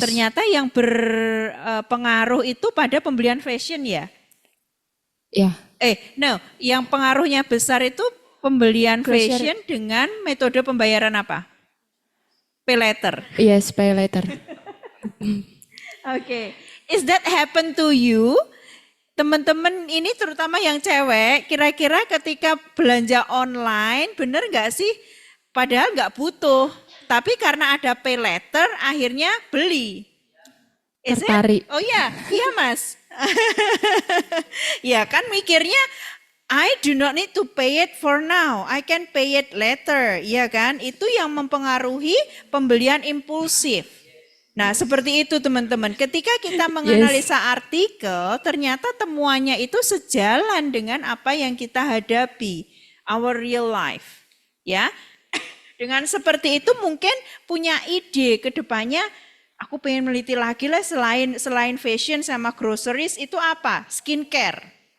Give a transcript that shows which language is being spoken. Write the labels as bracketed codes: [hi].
[id] Ternyata yang berpengaruh itu pada pembelian fashion ya? [en] Yeah. [id] No, yang pengaruhnya besar itu pembelian [en] Grocery. [id] fashion dengan metode pembayaran apa? [en] Pay later. Yes, pay later. Oke, is that happen to you? [id] Teman-teman ini terutama yang cewek, kira-kira ketika belanja online, bener nggak sih? Padahal nggak butuh, tapi karena ada pay later, akhirnya beli. [en] Is it? [id] Tertarik. Oh iya, iya mas. Ya kan mikirnya, [en] I do not need to pay it for now, I can pay it later. [id] Iya kan, itu yang mempengaruhi pembelian impulsif. Nah seperti itu teman-teman, ketika kita menganalisa artikel, ternyata temuannya itu sejalan dengan apa yang kita hadapi, [en] our real life. [id] Ya, dengan seperti itu mungkin punya ide ke depannya, aku pengen meneliti lagi lah selain fashion sama groceries itu apa? Skincare.